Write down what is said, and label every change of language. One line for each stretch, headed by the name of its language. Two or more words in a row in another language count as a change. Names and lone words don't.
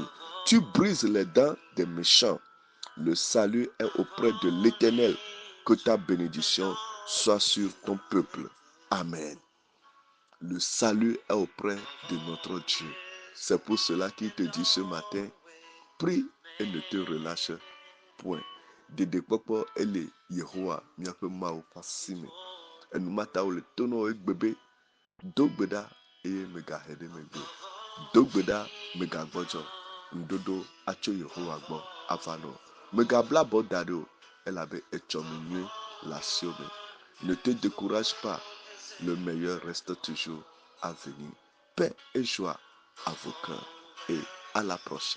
French: Tu brises les dents des méchants. Le salut est auprès de l'Éternel. Que ta bénédiction soit sur ton peuple. Amen. Le salut est auprès de notre Dieu. C'est pour cela qu'il te dit ce matin, prie et ne te relâche point.
Ewe: Dede kpɔkpɔ ele Yehowa miaƒe Mawu ƒe asime. Enumata wole tono egbebe do gbe ɖa eye megahe ɖe megbe. Dogbe ɖa megagbɔdzɔ. Ŋuɖoɖo atso Yehowa gbɔ ava nɔ. Megabla abɔ da ɖi o elabe etsɔ me nyuie le asiwò me.
French: Ne te décourage pas, le meilleur reste toujours à venir. Paix et joie à vos cœurs et à la prochaine.